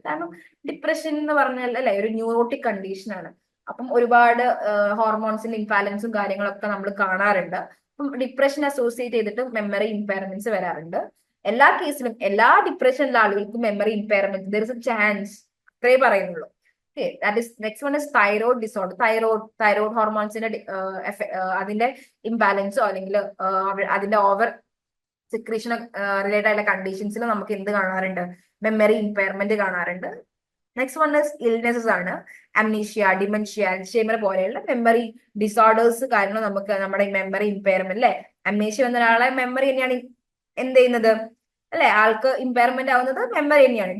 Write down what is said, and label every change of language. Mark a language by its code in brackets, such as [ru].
[ml] കാരണം ഡിപ്രഷൻ എന്ന് പറഞ്ഞാൽ അല്ലെ ഒരു ന്യൂറോട്ടിക് കണ്ടീഷൻ ആണ്. അപ്പം ഒരുപാട് ഹോർമോൺസിന്റെ ഇംബാലൻസും കാര്യങ്ങളൊക്കെ നമ്മൾ കാണാറുണ്ട്. ഡിപ്രഷൻ അസോസിയേറ്റ് ചെയ്തിട്ട് മെമ്മറി ഇമ്പയർമെന്റ്സ് വരാറുണ്ട്. എല്ലാ കേസിലും എല്ലാ ഡിപ്രഷനിലെ ആളുകൾക്കും memory impairment [en] there is a chance, [ml] അത്രേ പറയുന്നുള്ളൂ. [en] Okay, that is next one is thyroid disorder. [ml] Thyroid ഹോർമോൺസിന്റെ അതിന്റെ ഇംബാലൻസോ അല്ലെങ്കിൽ അതിന്റെ ഓവർ സെക്രീഷൻ റിലേറ്റഡ് ആയിട്ടുള്ള കണ്ടീഷൻസിൽ നമുക്ക് എന്ത് കാണാറുണ്ട്? മെമ്മറി ഇമ്പയർമെന്റ് കാണാറുണ്ട്. [en] next one is illnesses [ml] ആണ്. അംനീഷ്യ, ഡിമെൻഷ്യ, അൽഷൈമർ പോലെയുള്ള മെമ്മറി ഡിസോർഡേഴ്സ് കാരണം നമുക്ക് നമ്മുടെ മെമ്മറി ഇമ്പയർമെന്റ് അല്ലെ, അംനീഷ്യ വന്ന ഒരാളെ മെമ്മറി തന്നെയാണ് എന്ത് ചെയ്യുന്നത് അല്ലെ, ആൾക്ക് ഇമ്പയർമെന്റ് ആവുന്നത് മെമ്മറി തന്നെയാണ്.